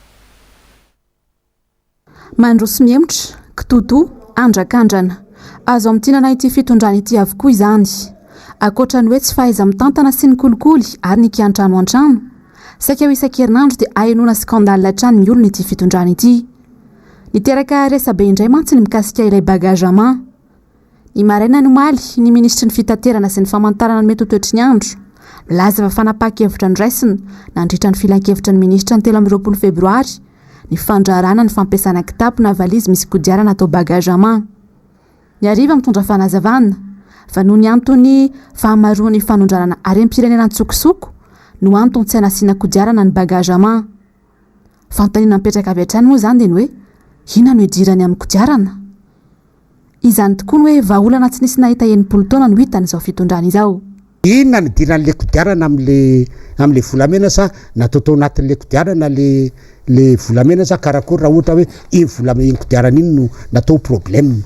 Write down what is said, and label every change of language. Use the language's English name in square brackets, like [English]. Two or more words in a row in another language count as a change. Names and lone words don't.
[Malagasy] Mandroso miemotra kitoto andrakandrana azo amin'tinana ity fitondrana ity avokoa izany. Akoatra ny hoe tsy fahaiza mitantana sy ny kolikoly ary ny kiantrano an-trano saika ho isan-kerinandro dia ainona skandala hatrany ny olona ity fitondrana ity. Niteraka resabe indray mantsy ny mikasika ilay [French] bagage à main. [Malagasy] Ny maraina no maly ny ministry ny fitaterana sy ny famantarana ny mety ho toetry ny andro milaza fa fanapaka-hevitra ny raisiny nandritra ny filan-kevitra ny ministra ny 13 febroary ny fandrarana ny fampiasana kitapo na valizy misy kodiarana atao [French] bagage à main. [Malagasy] Ny hariva mitondra fanazavana fa noho ny antony fahamaroan'ny fanondrarana harem-pirenena antsokosoko no antony tsy hanasiana kodiarana ny [French] bagage à main. [Malagasy] Fanontaniana mipetraka avy hatrany moa izany dia ny hoe inona no hidirany amin'ny kodiarana. Izany tokoa ny hoe vahaolana tsy nisy nahita enimpolo taona no hitan'izao fitondrana izao. Inona ny idiran'le kodiarana amin'le volamena sa natao anatin'le kodiarana le volamena sa karakory raha ohatra hoe iny volamena iny kodiarana iny no natao problème.